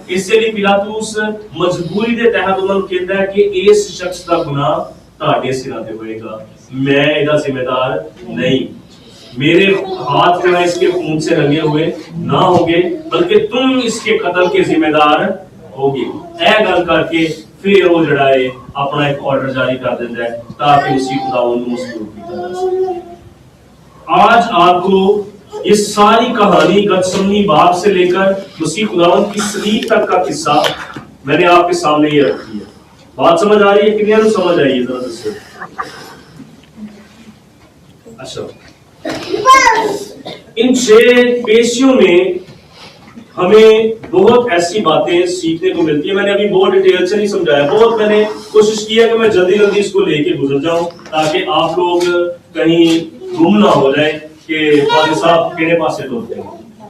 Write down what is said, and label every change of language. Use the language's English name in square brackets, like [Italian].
[Hindi] इसलिए पिलातुस मजबूरी के तहत उन्होंने कहता है कि इस शख्स का गुनाह [Punjabi] ਤੁਹਾਡੇ ਸਿਰਾਂ ਤੇ ਹੋਏਗਾ, [Hindi] میں [Punjabi] ਇਹਦਾ ਜ਼ਿੰਮੇਦਾਰ ਨਹੀਂ, [Hindi] मेरे हाथ जो है इसके खून से रंगे हुए ना होगे, बल्कि तुम इसके कत्ल के जिम्मेदार होगे। [Punjabi] ਇਹ ਗੱਲ ਕਰਕੇ ਫਿਰ ਉਹ ਜਿਹੜਾ ਹੈ ਆਪਣਾ ਇੱਕ ਆਰਡਰ ਜਾਰੀ ਕਰ ਦਿੰਦਾ ਹੈ ਤਾਂ ਕਿ ਉसी खुदावंद ਨੂੰ मसलूब ਕੀਤਾ ਜਾ सके। [Hindi] आज आपको ये सारी कहानी गतसमनी बाप से लेकर मसीह खुदावंद की सलीब तक का किस्सा मैंने आपके सामने ये रखी है। बात समझ आ रही है? कितने को समझ आई है? जरा दसो। अच्छा, इन 6 पेशियों में हमें बहुत ऐसी बातें सीखने को मिलती है। मैंने अभी बहुत डिटेल से नहीं समझाया, बहुत मैंने कोशिश की है कि मैं जल्दी जल्दी इसको लेके गुजर जाऊं ताकि आप लोग कहीं गुम ना हो जाए कि फादर साहब केड़े पासे होते हैं।